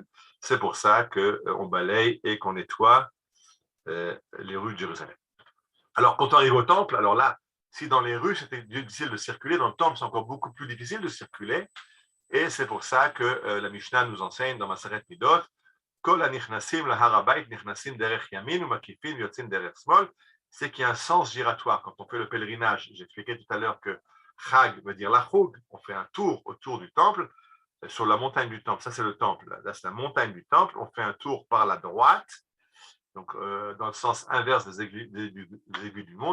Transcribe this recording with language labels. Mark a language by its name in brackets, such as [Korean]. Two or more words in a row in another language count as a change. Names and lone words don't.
[French] C'est pour ça qu'on balaye et qu'on nettoie les rues de Jérusalem. Alors, quand on arrive au temple, alors là, si dans les rues, c'était difficile de circuler, dans le temple, c'est encore beaucoup plus difficile de circuler. Et c'est pour ça que la Mishnah nous enseigne dans Maseret Midot, [Hebrew] כל הנכנסים להר הבית נכנסים דרך ימין ומקיפין יוצאין דרך שמאל, [French] c'est qu'il y a un sens giratoire. Quand on fait le pèlerinage, j'expliquais tout à l'heure que Chag veut dire la choug, on fait un tour autour du temple, sur la montagne du temple, ça c'est le temple, là c'est la montagne du temple, on fait un tour par la droite, donc dans le sens inverse des aiguilles du monde.